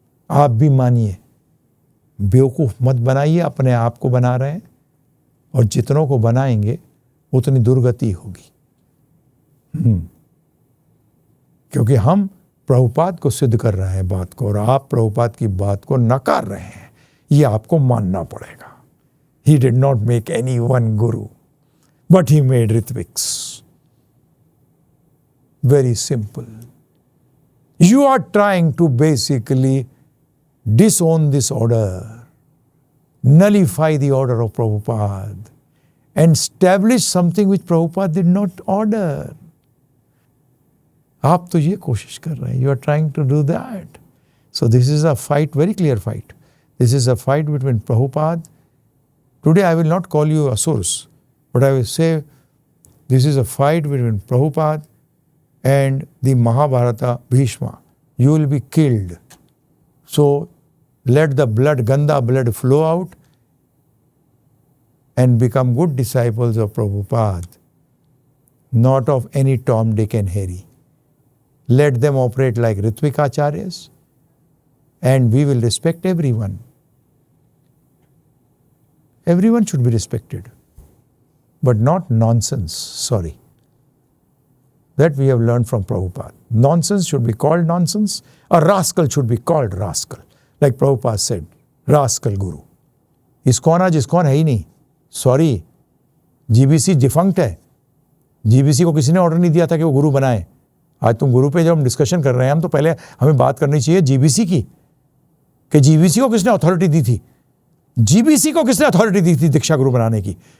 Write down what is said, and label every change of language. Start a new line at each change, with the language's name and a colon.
Hindi: आप भी मानिए, बेवकूफ मत बनाइए, अपने आप को बना रहे हैं, और जितनों को बनाएंगे उतनी दुर्गति होगी। क्योंकि हम प्रभुपाद को सिद्ध कर रहे हैं बात को, और आप प्रभुपाद की बात को नकार रहे हैं, ये आपको मानना पड़ेगा।
English: He did not make any one guru, but he made Ritviks. Very simple. You are trying to basically disown this order, nullify the order of Prabhupada, and establish something which Prabhupada did not order.
Hindi: आप तो ये कोशिश कर रहे हैं,
English: you are trying to do that. So this is a fight, very clear fight. This is a fight between Prabhupada. Today I will not call you Asurs, but I will say this is a fight between Prabhupada and the Mahabharata Bhishma. You will be killed. So let the blood, Ganda blood flow out and become good disciples of Prabhupada, not of any Tom, Dick and Harry. Let them operate like Ritvik Acharyas, and we will respect everyone. Everyone should be respected, but not nonsense, sorry. That we have learned from Prabhupada. Nonsense should be called nonsense, a rascal should be called rascal. Like Prabhupada said, rascal guru.
Hindi: ISKCON आज ISKCON है ही नहीं, sorry, GBC defunct है। GBC को किसी ने order नहीं दिया था कि वो गुरु बनाए। आज तुम गुरु पे जब हम डिस्कशन कर रहे हैं, हम तो पहले हमें बात करनी चाहिए जीबीसी की, कि जीबीसी को किसने अथॉरिटी दी थी, जीबीसी को किसने अथॉरिटी दी थी दीक्षा गुरु बनाने की।